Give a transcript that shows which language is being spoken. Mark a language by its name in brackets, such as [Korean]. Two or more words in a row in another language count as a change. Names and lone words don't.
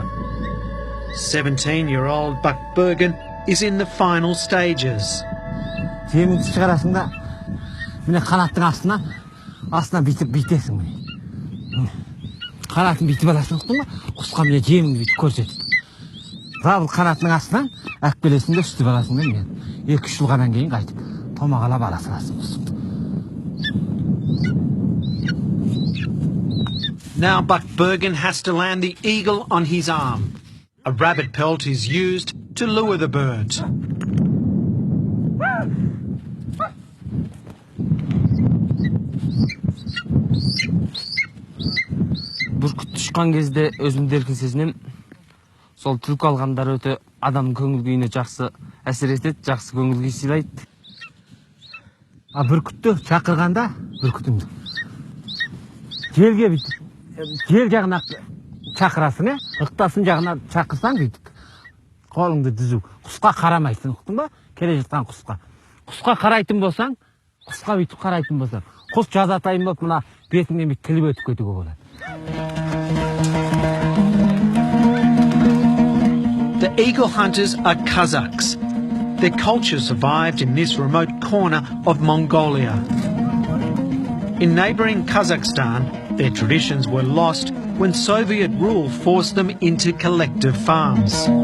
[English] 17-year-old Buckbergen is in the final stages. [Kazakh] Жеміңді шығарасың да, міне қанаттың астынан бүйтесің міне. Қанатын бүйтіп аласың, ұқтың ба? Құсқа міне жеміңді бүйтіп көрсетіп. Бұл қанатының астынан әкпелесің де үстіп аласың да, мен 2-3 жылғаннан кейін қайтып томағалап ала саласың құсыңды. [English] Now Buckbergen has to land the eagle on his arm. A rabbit pelt is used to lure the bird. [Kazakh] Бүркіт ұшқан кезде өзімді еркін сезінем. Сол түлкі алғандар өте адамның көңіл күйіне жақсы әсер етеді, жақсы көңіл күй сыйлайды. Бүркітті шақырғанда, бүркітіңді желге бүйтіп, жел жағына шақырасың, ықтасын жағына шақырсаң бүйтіп, қолыңды дүзу, құсқа қарамайсың, ұқтың ба? Келе жатқан құсқа. Құсқа қарайтын болсаң, құсқа бүйтіп қарайтын болсаң, құс жазатайын болып, мына бетіңнен бүйтіп тіліп өтіп кетуге болады. [English] The eagle hunters are Kazakhs. Their culture survived in this remote corner of Mongolia. In neighbouring Kazakhstan, their traditions were lost when Soviet rule forced them into collective farms.